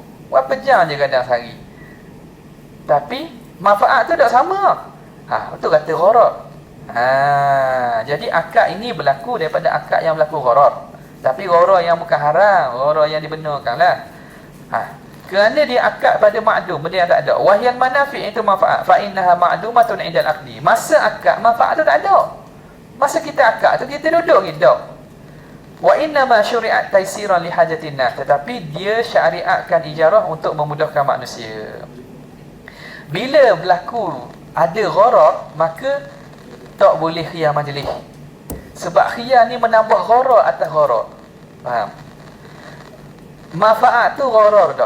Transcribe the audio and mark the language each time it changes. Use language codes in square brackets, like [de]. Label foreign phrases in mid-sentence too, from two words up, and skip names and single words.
[ms] Berapa jam je kadang sehari. Tapi manfaat tu tak sama. Betul kata gharar. Jadi akad ini berlaku daripada akad yang berlaku gharar. Tapi gharar yang bukan haram, gharar yang dibenarkanlah. Kerana dia akad pada ma'dum, benda yang tak ada. [ar] وهي منافع' [ms] itu manfaat. [ar] فإنها معدومة عند العقد. [ms] Masa akad manfaat tu tak ada. Masa kita akad tu kita duduk gitu. [ar] وإنما شرعت تيسيرا لحاجة الناس. [ms] Tetapi dia syariatkan ijarah untuk memudahkan manusia. Bila berlaku ada gharar, maka tak boleh [ar] خيار مجلس. [ms] Sebab khiyar ni menambah gharar atas gharar. Faham? Manfaat tu gharar dah.